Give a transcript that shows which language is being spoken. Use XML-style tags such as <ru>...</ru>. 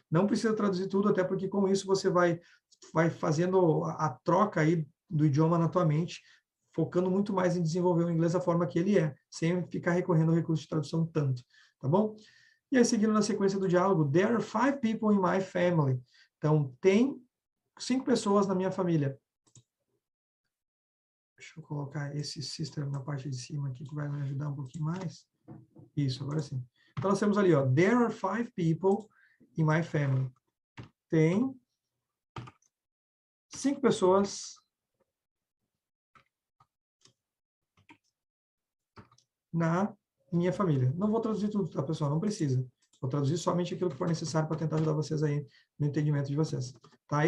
<pt>Não precisa traduzir tudo, até porque com isso você vai fazendo a troca aí do idioma na tua mente, focando muito mais em desenvolver o inglês da forma que ele é, sem ficar recorrendo ao recurso de tradução tanto, tá bom? E aí, seguindo na sequência do diálogo,</pt> <en>there are 5 people in my family.</en> <pt>Então, tem 5 pessoas na minha família. Deixa eu colocar esse sister na parte de cima aqui, que vai me ajudar um pouquinho mais. Isso, agora sim. Então, nós temos ali, ó,</pt> <en>there are 5 people in my family.</en> <pt>Tem 5 pessoas na minha família. Não vou traduzir tudo, tá, pessoal? Não precisa. Vou traduzir somente aquilo que for necessário para tentar ajudar vocês aí no entendimento de vocês. Tá?</pt>